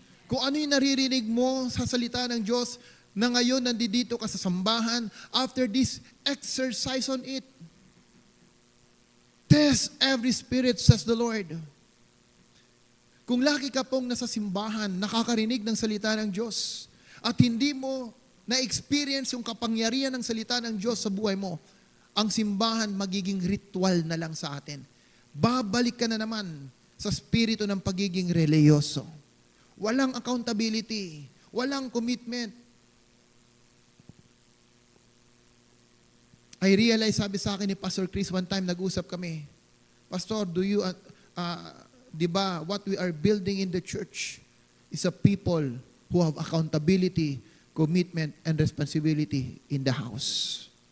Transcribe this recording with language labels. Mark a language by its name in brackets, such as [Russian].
[Filipino] Kung ano yung naririnig mo sa salita ng Diyos na ngayon nandito ka sa sambahan, [English] after this, exercise on it. Test every spirit, says the Lord. [Filipino] Kung lagi ka pong nasa simbahan, nakakarinig ng salita ng Diyos, at hindi mo na-experience yung kapangyarihan ng salita ng Diyos sa buhay mo, ang simbahan magiging ritual na lang sa atin. Babalik ka na naman sa spirito ng pagiging reliyoso. Walang accountability, walang commitment. [English] I realize, [Filipino] sabi sa akin ni [English] Pastor Chris, one time [Filipino] nag-usap kami, [English] Pastor, do you, [Filipino] di ba, [English] what we are building in the church is a people who have accountability, commitment, and responsibility in the house.